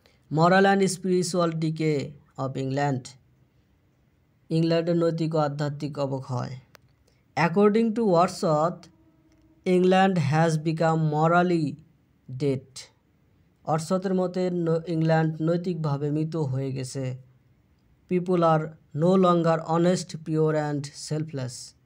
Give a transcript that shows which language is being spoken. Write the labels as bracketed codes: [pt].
[en] Moral and spiritual decay of England. [bn] ইংল্যান্ডের নৈতিক ও আধ্যাত্মিক অবক্ষয়। [en] According to Wordsworth, England has become morally dead. [bn] ওয়ার্ডসওয়ার্থের মতে ইংল্যান্ড নৈতিকভাবে মৃত হয়ে গেছে। [en] People are no longer honest, pure and selfless.